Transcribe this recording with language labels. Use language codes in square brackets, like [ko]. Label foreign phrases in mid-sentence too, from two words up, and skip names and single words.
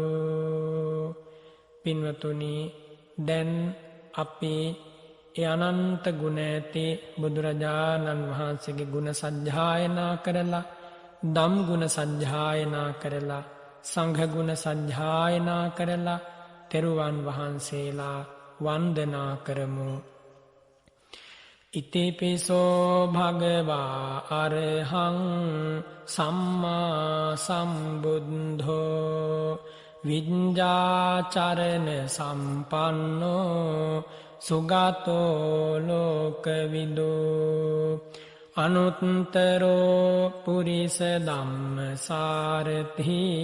[si] පින්වතුනි, දැන් අපි ඒ අනන්ත ගුණ ඇති බුදුරජාණන් වහන්සේගේ ගුණ සජ්ජායනා කරලා, දම් ගුණ සජ්ජායනා කරලා, සංඝ ගුණ සජ්ජායනා කරලා තෙරුවන් වහන්සේලා වන්දනා කරමු. [pi] ඉතිපිසෝ භගවා අරහං සම්මා සම්බුද්ධෝ විඤ්ඤාචරණ සම්පන්නෝ සුගතෝ ලෝකවිදෝ අනුත්තරෝ පුරිස ධම්මසාරථි